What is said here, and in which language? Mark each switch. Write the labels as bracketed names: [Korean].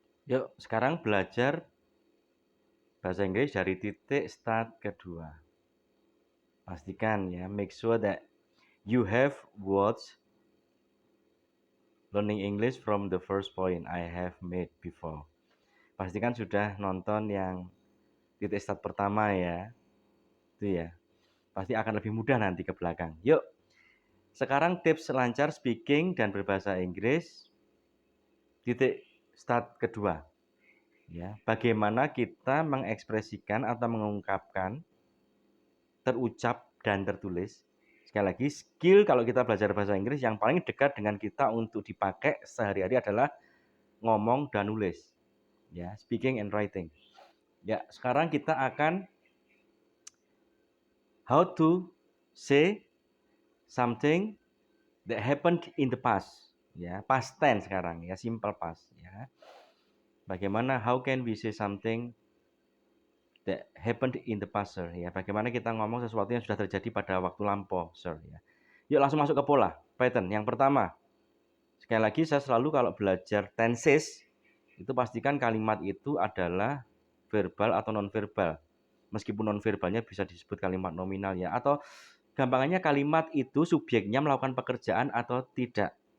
[Indonesian] Yuk, sekarang belajar bahasa Inggris dari titik start kedua. Pastikan ya, [English] make sure that you have watched learning English from the first point I have made before. [Indonesian] Pastikan sudah nonton yang titik start pertama ya. Itu ya. Pasti akan lebih mudah nanti ke belakang. Yuk, sekarang tips lancar speaking dan berbahasa Inggris titik start kedua. Ya, bagaimana kita mengekspresikan atau mengungkapkan terucap dan tertulis. Sekali lagi, skill kalau kita belajar bahasa Inggris yang paling dekat dengan kita untuk dipakai sehari-hari adalah ngomong dan nulis. [English] Ya, speaking and writing. [Indonesian] Ya, sekarang kita akan [English] how to say something that happened in the past. [Indonesian] Ya, past tense sekarang ya, simple past ya. [English] Bagaimana how can we say something that happened in the past, sir? [Indonesian] Ya, bagaimana kita ngomong sesuatu yang sudah terjadi pada waktu lampau, sir ya. Yuk langsung masuk ke pola, pattern. Yang pertama, sekali lagi saya selalu kalau belajar tenses, itu pastikan kalimat itu adalah verbal atau non-verbal. Meskipun non-verbalnya bisa disebut kalimat nominal ya. Atau gampangannya kalimat itu subjeknya melakukan pekerjaan atau tidak.